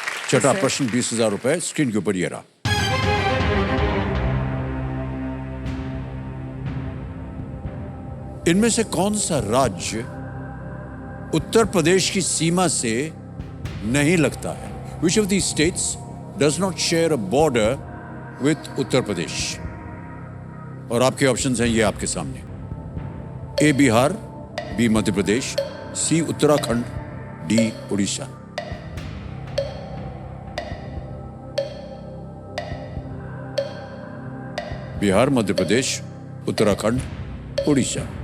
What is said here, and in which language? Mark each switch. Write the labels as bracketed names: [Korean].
[Hindi] छठा प्रश्न, 20,000 रुपए स्क्रीन के ऊपर ये रहा। इनमें से कौन सा राज्य उत्तर प्रदेश की सीमा से नहीं लगता है? [English] Which of these states does not share a border with Uttar Pradesh? [Hindi] और आपके ऑप्शंस हैं ये आपके सामने। ए बिहार, बी मध्य प्रदेश, सी उत्तराखंड, डी उड़ीसा। बिहार, मध्य प्रदेश, उत्तराखंड, उड़ीसा।